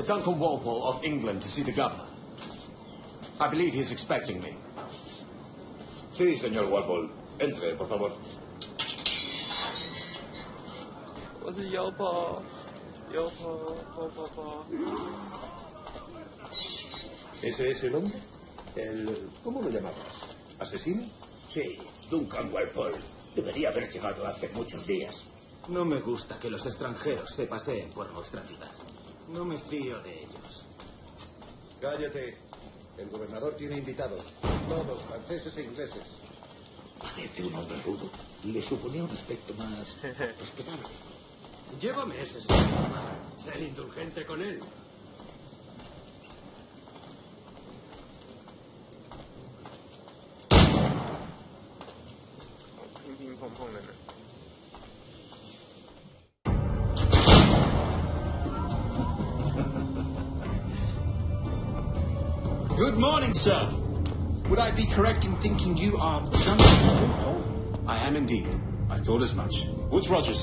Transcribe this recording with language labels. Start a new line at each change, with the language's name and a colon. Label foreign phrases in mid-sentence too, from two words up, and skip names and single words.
English: Duncan Walpole of England to see the governor. I believe he's expecting me.
Spanish: Sí, señor Walpole. Entre, por favor.
Chinese: 我是妖婆，妖婆，婆。
Spanish: ¿Ese es el hombre? ¿Cómo lo llamabas? ¿Asesino? Sí, Duncan Walpole. Debería haber llegado hace muchos días. No me gusta que los extranjeros se paseen por nuestra ciudad. No me fío de ellos. Cállate. El gobernador tiene invitados. Todos franceses e ingleses. Parece un hombre rudo. Le suponía un aspecto más respetable. Llévame ese señor. Ser indulgente con él. Ping pong pong的呢。
English: Good morning, sir. Would I be correct in thinking you are Duncan? I am indeed. I thought as much. Woods Rogers.